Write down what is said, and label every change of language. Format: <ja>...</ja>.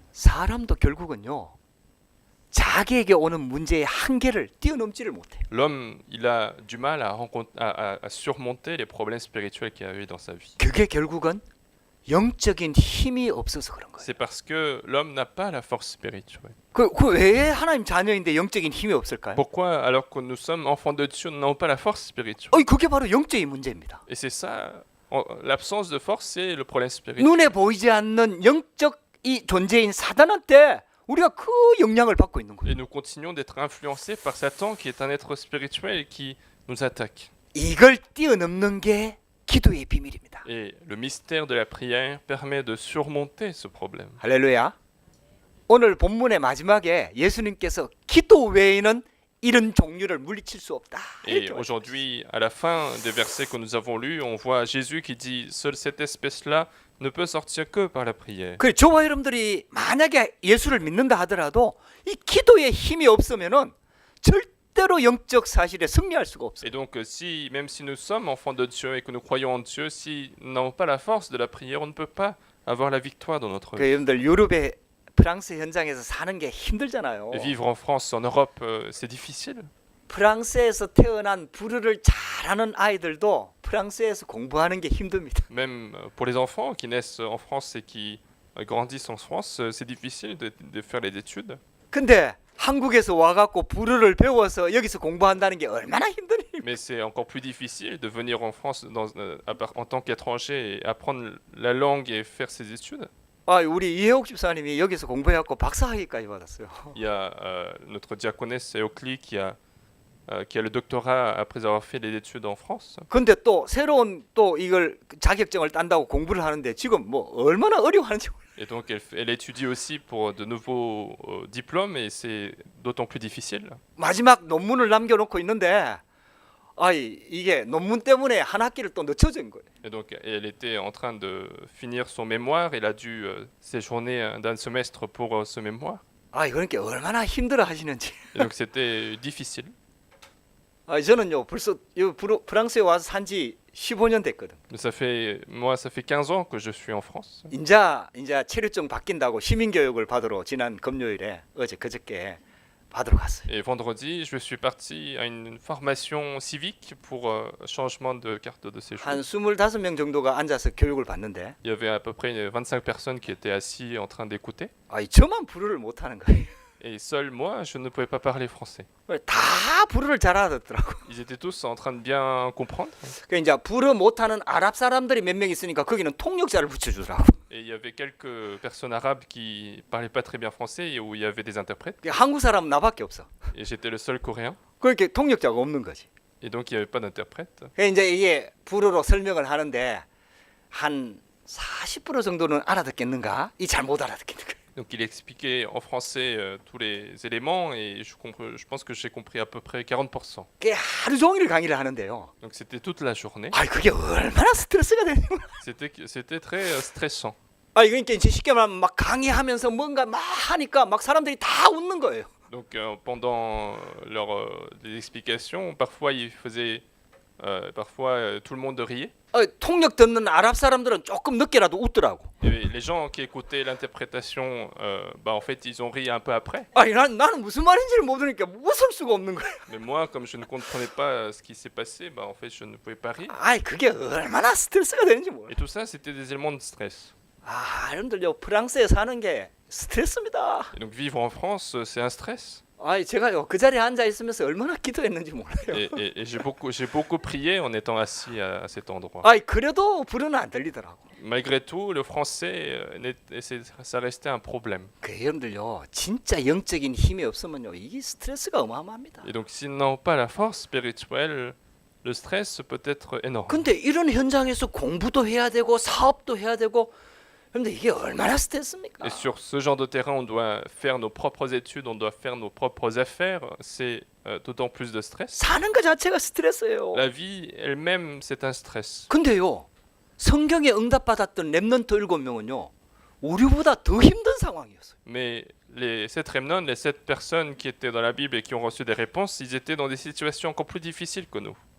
<ko>사람도 결국은요, 자기에게 오는 문제의 한계를 뛰어넘지를 못해요.</ko> <fr>L'homme, il a du mal à surmonter les problèmes spirituels qu'il a eu dans sa vie.</fr> <ko>그게 결국은 영적인 힘이 없어서 그런 거예요.</ko> <fr>C'est parce que l'homme n'a pas la force spirituelle.</fr> <ko>그 왜 하나님 자녀인데 영적인 힘이 없을까요?</ko> <fr>Pourquoi, alors que nous sommes enfants de Dieu, nous n'avons pas la force spirituelle?</fr> <ko>그게 바로 영적인 문제입니다.</ko> <fr>Et c'est ça, l'absence de force, c'est le problème spirituel.</fr> <ko>눈에 보이지 않는 영적 이 존재인 사단한테 우리가 그 영향을 받고 있는 거예요.</ko> <fr>Et nous continuons d'être influencés par Satan, qui est un être spirituel et qui nous attaque.</fr> <ko>이걸 뛰어넘는 게 기도의 비밀입니다.</ko> <fr>Et le mystère de la prière permet de surmonter ce problème.</fr> <ko>할렐루야. 오늘 본문의 마지막에 예수님께서 기도 외에는 이런 종류를 물리칠 수 없다.</ko> <fr>Et aujourd'hui, à la fin des versets que nous avons lus, on voit Jésus qui dit « Seule cette espèce-là ne peut sortir que par la prière ».</fr> <ko>그래, 저와 여러분들이 만약에 예수를 믿는다 하더라도 이 기도의 힘이 없으면은 절대 절대로 영적 사실에 승리할 수가 없어요.</ko> <fr>Et donc, si, même si nous sommes enfants de Dieu et que nous croyons en Dieu, si nous n'avons pas la force de la prière, on ne peut pas avoir la victoire dans notre vie.</fr> <ko>여러분들 유럽의 프랑스 현장에서 사는 게 힘들잖아요.</ko> <fr>Et vivre en France, en Europe, c'est difficile.</fr> <ko>프랑스에서 태어난 불어를 잘하는 아이들도 프랑스에서 공부하는 게 힘듭니다.</ko> <fr>Même pour les enfants qui naissent en France et qui grandissent en France, c'est difficile de faire les études.</fr> <ko>근데 한국에서 와갖고 불어를 배워서 여기서 공부한다는 게 얼마나 힘든 일입니까?</ko> <fr>Mais c'est encore plus difficile de venir en France en tant qu'étranger et apprendre la langue et faire ses études.</fr> <ko>아, 우리 이혜옥 집사님이 여기서 공부해갖고 박사학위까지 받았어요.</ko> <fr>Il y a notre diaconesse Eokli qui a le doctorat après avoir fait les études en France.</fr> <ko>근데 또 새로운 또 이걸 자격증을 딴다고 공부를 하는데 지금 뭐 얼마나 어려워하는지 몰라요.</ko> <fr>Et donc elle étudie aussi pour de nouveaux diplômes et c'est d'autant plus difficile.</fr> <ko>마지막 논문을 남겨놓고 있는데 이게 논문 때문에 한 학기를 또 늦춰진 거예요.</ko> <fr>Et donc elle était en train de finir son mémoire, elle a dû séjourner d'un semestre pour ce mémoire.</fr> <ko>그러니까 얼마나 힘들어 하시는지.</ko> <fr>Et donc c'était difficile.</fr> <ko>저는요 벌써 프랑스에 와서 산지 15년 됐거든.</ko> <fr>Ça fait 15 ans que je suis en France.</fr> <ko>이제 체류증 바뀐다고 시민교육을 받으러 지난 금요일에 그저께 받으러 갔어요.</ko> <fr>Et vendredi, je suis parti à une formation civique pour changement de carte de séjour.</fr> <ko>한 25명 정도가 앉아서 교육을 받는데</ko> <fr>Il y avait à peu près 25 personnes qui étaient assis en train d'écouter.</fr> <ko>저만 불어를 못하는 거예요.</ko> <fr>Et seul moi, je ne pouvais pas parler français.</fr> <ko>다 불어를 잘 알아듣더라고.</ko> <fr>Ils étaient tous en train de bien comprendre.</fr> <ko>그 이제 불어 못하는 아랍 사람들이 몇 명 있으니까 거기는 통역자를 붙여주더라고.</ko> <fr>Et il y avait quelques personnes arabes qui parlaient pas très bien français et où il y avait des interprètes.</fr> <ko>한국 사람은 나밖에 없어.</ko> <fr>Et j'étais le seul coréen.</fr> <ko>그렇게 통역자가 없는 거지.</ko> <fr>Et donc il n'y avait pas d'interprète.</fr> <ko>이제 이게 불어로 설명을 하는데 한 40% 정도는 알아듣겠는가? 잘 못 알아듣겠는가?</ko> <fr>Donc il expliquait en français tous les éléments et je pense que j'ai compris à peu près 40%.</fr> <ko>그게 하루 종일 강의를 하는데요.</ko> <fr>Donc c'était toute la journée.</fr> <ko>그게 얼마나 스트레스가 되는 거야.</ko> <fr>C'était très stressant.</fr> <ko>그러니까 이제 쉽게 말하면 막 강의하면서 뭔가 막 하니까 막 사람들이 다 웃는 거예요.</ko> <fr>Donc pendant les explications, parfois ils faisaient, parfois tout le monde riait.</fr> <ko>통역 듣는 아랍 사람들은 조금 늦게라도 웃더라고.</ko> <fr>Et les gens qui écoutaient l'interprétation, en fait, ils ont ri un peu après.</fr> <ko>나는 무슨 말인지를 모르니까 웃을 수가 없는 거야.</ko> <fr>Mais moi, comme je ne comprenais pas ce qui s'est passé, en fait, je ne pouvais pas rire.</fr> <ko>그게 얼마나 스트레스가 되는지 몰라.</ko> <fr>Et tout ça, c'était des éléments de stress.</fr> <ko>여러분들요 프랑스에 사는 게 스트레스입니다.</ko> <fr>Et donc vivre en France, c'est un stress.</fr> <ko>제가요 그 자리에 앉아 있으면서 얼마나 기도했는지 몰라요.</ko> <fr>Et j'ai beaucoup prié en étant assis à cet endroit.</fr> <ko>그래도 불어는 안 들리더라고.</ko> <fr>Malgré tout, le français, ça restait un problème.</fr> <ko>여러분들요 진짜 영적인 힘이 없으면요 이게 스트레스가 어마어마합니다.</ko> <fr>Et donc s'ils n'ont pas la force spirituelle, le stress peut être énorme.</fr> <ko>근데 이런 현장에서 공부도 해야 되고 사업도 해야 되고 근데 이게 얼마나 스트레스입니까?</ko> <fr>Et sur ce genre de terrain, on doit faire nos propres études, on doit faire nos propres affaires. C'est d'autant plus de stress.</fr> <ko>사는 것 자체가 스트레스예요.</ko> <fr>La vie elle-même, c'est un stress.</fr> <ko>근데요 성경에 응답받았던 렘넌트 7명은요 우리보다 더 힘든 상황이었어요.</ko> <fr>Mais les 7 remnants, les 7 personnes qui étaient dans la Bible et qui ont reçu des réponses, ils étaient dans des situations encore plus difficiles que nous.</fr>